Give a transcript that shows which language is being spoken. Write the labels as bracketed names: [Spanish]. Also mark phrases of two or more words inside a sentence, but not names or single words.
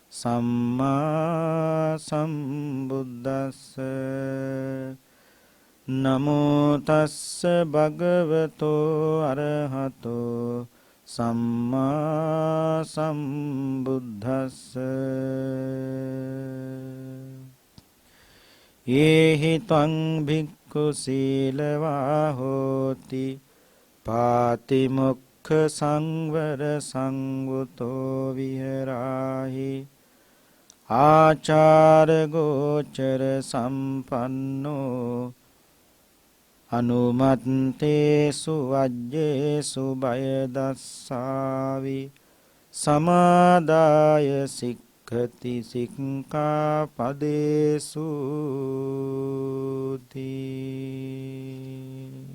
[Pali] සම්මා සම්බුද්දස්ස නමෝ තස්ස භගවතෝ අරහතෝ සම්මා සම්බුද්දස්ස යේහි ත්වං භික්ඛු සීලවා හෝති පාතිමොක්ඛ සංවර සංවුතෝ විහෙරාහි ආචාර ගෝචර සම්පන්නෝ අනුමත්තේසු වජ්ජේසු බය දස්සාවි සමාදාය සික්ඛති සික්ඛාපදේසු තී.